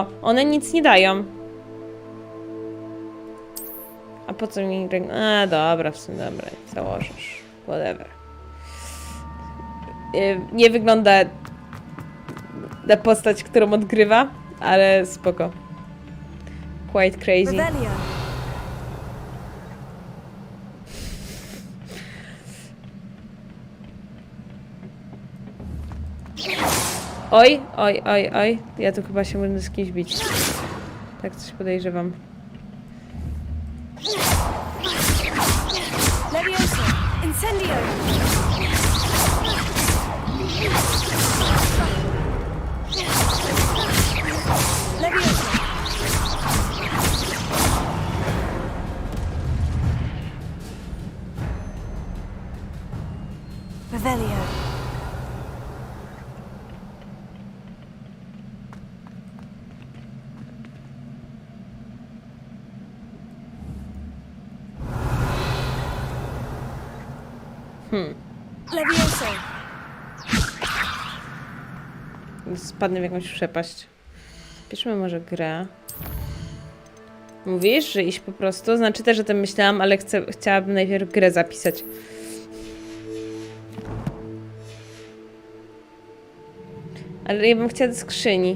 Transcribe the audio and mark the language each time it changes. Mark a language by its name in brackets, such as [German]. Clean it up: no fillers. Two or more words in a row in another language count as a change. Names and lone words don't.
[Polish] One nic nie dają. A po co mi A, dobra, w sumie dobra. Założysz. Whatever. Nie wygląda na postać, którą odgrywa, ale spoko. [English] Quite crazy. [Polish] Revelio. Oj, oj, oj, oj. Ja tu chyba się będę z kimś bić. Tak coś podejrzewam. Levioso. Incendio. Levioso. Revelio. Levioso. Spadnę w jakąś przepaść. Piszmy może grę. Mówisz, że iść po prostu? Znaczy też o tym myślałam, ale chciałabym najpierw grę zapisać. Ale ja bym chciała do skrzyni.